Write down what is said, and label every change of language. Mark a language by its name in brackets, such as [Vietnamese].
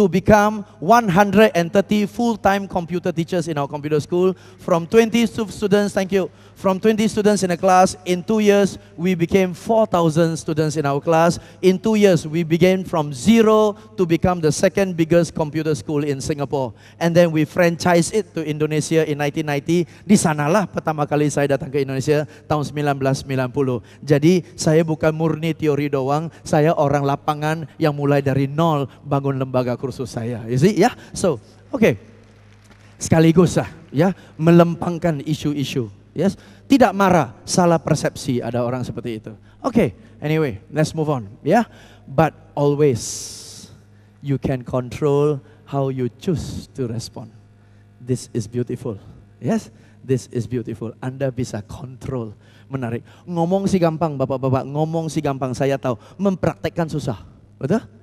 [English] to become 130 full-time computer teachers in our computer school. From 20 students, thank you, from 20 students in a class, in 2 years, we became 4,000 students in our class. In 2 years, we began from zero to become the second biggest computer school in Singapore. And then we franchise it to Indonesia in 1990. [Indonesian] Di sanalah pertama kali saya datang ke Indonesia tahun 1990. Jadi saya bukan murni teori doang, saya orang lapangan yang mulai dari nol bangun lembaga kursus saya. [English] You see, [Indonesian] ya? [English] So, okay. [Indonesian] Sekaligus ya, melempangkan isu-isu. Yes, tidak marah, salah persepsi, ada orang seperti itu. [English] Okay, anyway, let's move on. Yeah, but always you can control how you choose to respond. This is beautiful. Yes, this is beautiful. [Indonesian] Anda bisa kontrol. Menarik. Ngomong sih gampang, bapak-bapak. Ngomong sih gampang, saya tahu. Mempraktekkan susah. Betul?